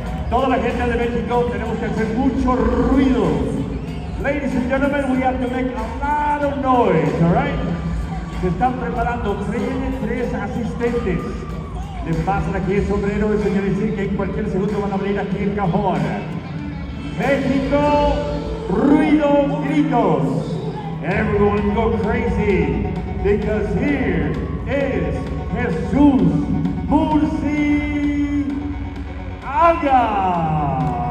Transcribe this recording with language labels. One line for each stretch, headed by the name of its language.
Spanish: Toda la gente de México tenemos que hacer mucho ruido.
English: Ladies and gentlemen, we have to make a lot of noise, all right?
Spanish: Se están preparando, tienen 3 asistentes. Les pasan aquí el sombrero, eso quiere decir que en cualquier segundo van a abrir aquí el cajón. México, ruido, gritos.
English: Everyone go crazy, because here is Jesús Murciaga.